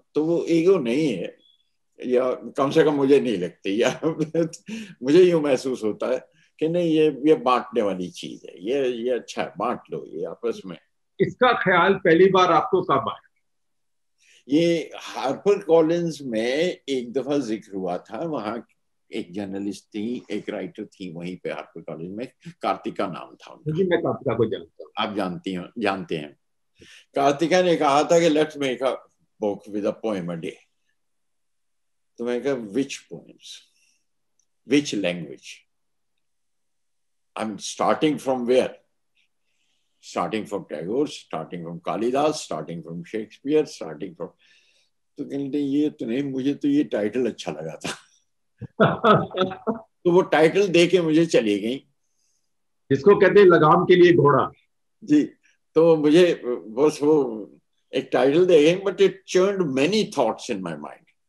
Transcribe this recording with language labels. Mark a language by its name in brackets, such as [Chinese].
[Urdu] تو وہ ایگو نہیں ہے, یا کم سے کم مجھے نہیں لگتی, یا مجھے یوں محسوس ہوتا ہے کہ نہیں یہ بانٹنے والی چیز ہے, یہ اچھا ہے, بانٹ لو یہ آپس میں. اس کا خیال پہلی بار آپ کو کب آیا؟ یہ ہارپر کالنز میں ایک دفعہ ذکر ہوا تھا. وہاں ایک جرنلسٹ تھی, ایک رائٹر تھی وہیں پہ ہارپر کالنز میں, کارتیکا نام تھا ان کا. جی میں کارتیکا کو جانتا ہوں. آپ جانتے ہیں. کارتیکا نے کہا تھا کہ [English] Let's make a book with a poem a day. [Urdu] تو میں کہا [English] which poems, which language, I'm starting from where, starting from Tagore, starting from Kalidas, starting from Shakespeare, starting from. [Urdu] تو کہتے ہیں یہ تو نہیں, مجھے تو یہ ٹائٹل اچھا لگا تھا. تو وہ ٹائٹل دے کے مجھے چلی گئی, جس کو کہتے ہیں لگام کے لیے گھوڑا. جی. تو مجھے بس وہ ایک ٹائٹل دے گئی, [English] But it churned many thoughts in my mind.